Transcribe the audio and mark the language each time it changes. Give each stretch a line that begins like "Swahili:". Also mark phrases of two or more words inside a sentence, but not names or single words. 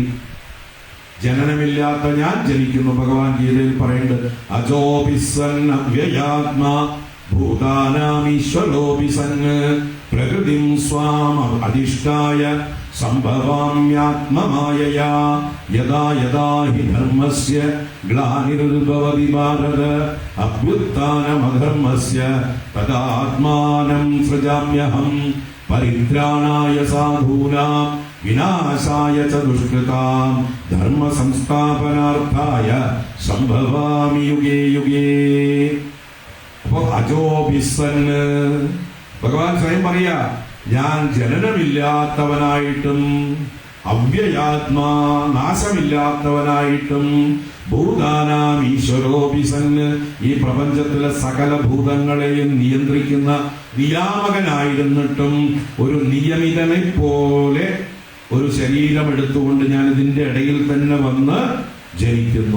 Malayalam: ജനനമില്ലാത്ത ഞാൻ ജനിക്കുന്നു. ഭഗവാൻ ഗീതയിൽ പറയുന്നുണ്ട്,
Sanskrit: അജോപിസൻ അവ്യയാത്മാ ഭൂതാനാമീശ്വരോപിസൻ പ്രകൃതിം സ്വാം അധിഷ്ഠായ സംഭവാമ്യാത്മമായയാ യദാ യദാ ഹി ധർമ്മസ്യ ഗ്ലാനിർഭവതി ഭാരത അഭ്യുത്ഥാനമധർമ്മസ്യ തദാത്മാനം സൃജാമ്യഹം പരിത്രാണായ സാധൂനാം വിനാശായ ച ദുഷ്കൃതാം ധർമ്മ സംസ്ഥാപനാർത്ഥായ സംഭവാമി യുഗേ യുഗേ.
Malayalam: അപ്പോ അജോഭിസൻ ഭഗവാൻ സ്വയം പറയാ, ഞാൻ ജനനമില്ലാത്തവനായിട്ടും അവ്യയാത്മാ നാശമില്ലാത്തവനായിട്ടും
Sanskrit: ഭൂതാനാം ഈശ്വരോപിസൻ
Malayalam: ഈ പ്രപഞ്ചത്തിലെ സകല ഭൂതങ്ങളെയും നിയന്ത്രിക്കുന്ന നിയാമകനായിരുന്നിട്ടും ഒരു നിയമിതനെ പോലെ ഒരു ശരീരം എടുത്തുകൊണ്ട് ഞാൻ ഇതിന്റെ ഇടയിൽ തന്നെ വന്ന് ജനിക്കുന്നു.